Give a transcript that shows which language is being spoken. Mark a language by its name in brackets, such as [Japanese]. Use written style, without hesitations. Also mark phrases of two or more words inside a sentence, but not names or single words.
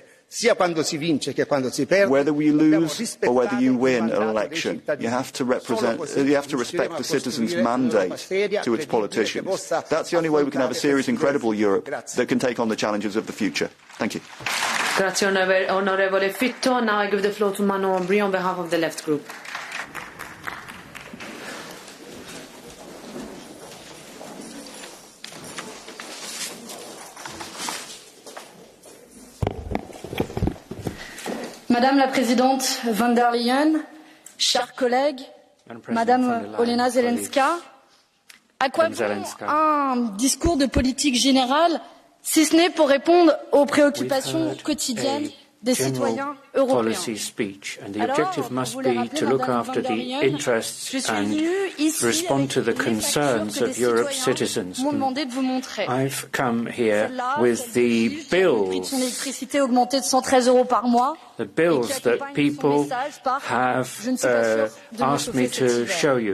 [English] Whether we lose or whether you win an election, you have to respect the citizens' mandate to its politicians. That's the only way we can have a serious and credible Europe that can take on the challenges of the future. Thank you. [Italian] Grazie, Onorevole Fitto. [English] Now I give the floor to Manon Aubry on behalf of the Left Group. [French] Madame la Présidente von der Leyen, chers collègues, Madame Olena Zelenska, à quoi bon un discours de politique générale si ce n'est pour répondre aux préoccupations quotidiennes des citoyens européens? [English] Speech, and the objective must be to look after the interests and respond to the concerns of Europe's citizens. I've come here with the bills that people have asked me to show you.